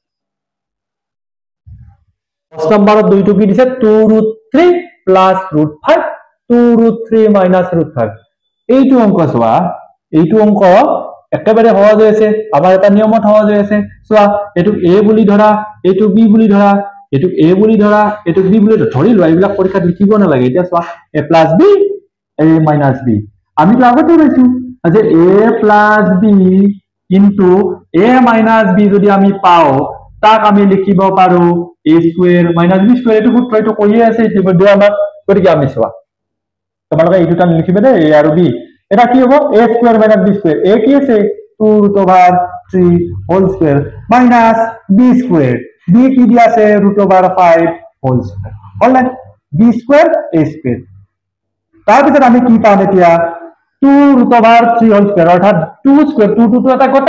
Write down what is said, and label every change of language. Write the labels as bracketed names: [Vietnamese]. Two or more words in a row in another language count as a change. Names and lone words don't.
[Assamese] 10 নম্বৰত 2 টো কি দিছে 2√3 প্লাস √5 2√3 মাইনাস √5 এইটো অংক চোৱা এইটো অংক একেবাৰে সহজ হৈছে আমাৰ এটা নিয়মত সহজ হৈছে চোৱা এটো a বুলি ধৰা এটো b বুলি ধৰা এটো a বুলি ধৰা এটো b বুলি ধৰি লোৱা এইবিলাক পৰীক্ষাত লিখিব নালাগে এতিয়া চোৱা a + b a - b আমি তো আগতে পাইছো যে a + [English] b ইনটু a - [Assamese] b যদি আমি পাও তাক আমি লিখিব পাৰো a স্কয়াৰ - b স্কয়াৰ এটো সূত্ৰ এটো কৈয়ে আছে ইতিমধ্যে আমাক গতিকে আমি চোৱা তোমালোকে এইটো টান লিখিবে দে a আৰু b এটা কি হ'ব a স্কয়ার - b স্কয়ার a কি আছে 2√3 [English] whole square minus [Assamese] b স্কয়ার b কি দিয়া আছে √5 [English] whole square [Assamese] হল না b স্কয়ার a স্কয়ার তাৰ পিছত আমি কি পাম এতিয়া 2√3 [English] whole square [Assamese] অৰ্থাৎ 2 স্কয়ার 2 টো এটা গটা